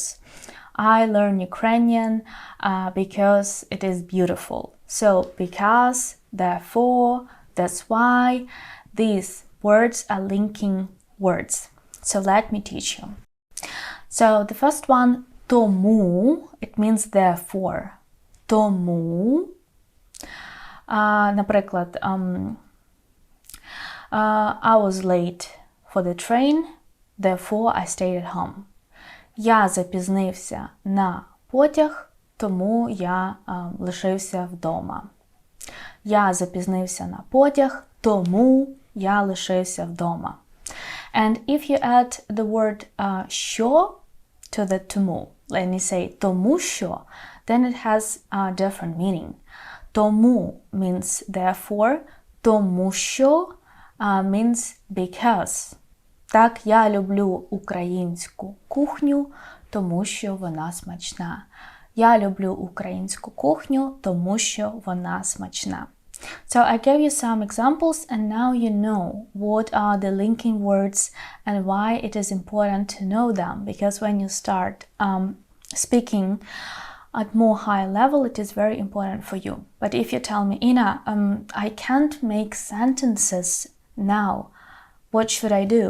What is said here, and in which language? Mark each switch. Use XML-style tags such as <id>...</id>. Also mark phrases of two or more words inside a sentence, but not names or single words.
<en>I learn Ukrainian because it is beautiful. So, because, therefore, that's why, these words are linking words. So, let me teach you. So, the first one, тому, it means therefore.</en> <uk>Тому. Наприклад,</uk> <en>I was late for the train, therefore I stayed at home.</en> <uk>Я запізнився на потяг, тому я лишився вдома. Я запізнився на потяг, тому я лишився вдома.</uk> <en>And if you add the word що to the тому, let me say</en> <uk>тому що,</uk> <en>then it has a different meaning. Тому means therefore,</en> <uk>тому що</uk> <en>means because.</en> <uk>Так, я люблю українську кухню, тому що вона смачна. Я люблю українську кухню, тому що вона смачна.</uk> <en>So I gave you some examples and now you know what are the linking words and why it is important to know them. Because when you start speaking at more high level, it is very important for you. But if you tell me, Inna, I can't make sentences now, what should I do?</en>